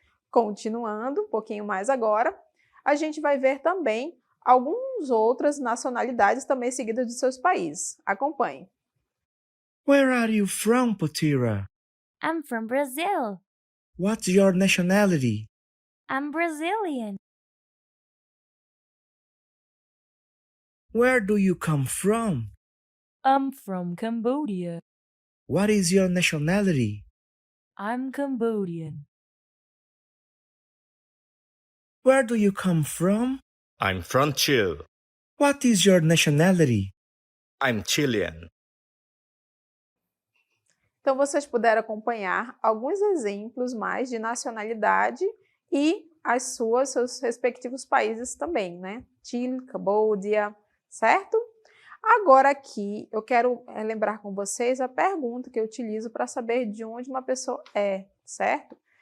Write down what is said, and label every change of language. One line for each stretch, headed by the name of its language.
Portuguese: Continuando um pouquinho mais agora, a gente vai ver também algumas outras nacionalidades também seguidas de seus países. Acompanhe.
English: Where are you from, Potira? I'm from Brazil. What's your nationality? I'm Brazilian. Where do you come from? I'm from Cambodia. What is your nationality? I'm Cambodian. Where do you come from? I'm from Chile. What is your nationality? I'm Chilean.
Portuguese: Então, vocês puderam acompanhar alguns exemplos mais de nacionalidade e seus respectivos países também, né? Chile, Cambodia, certo? Agora aqui, eu quero lembrar com vocês a pergunta que eu utilizo para saber de onde uma pessoa é, certo?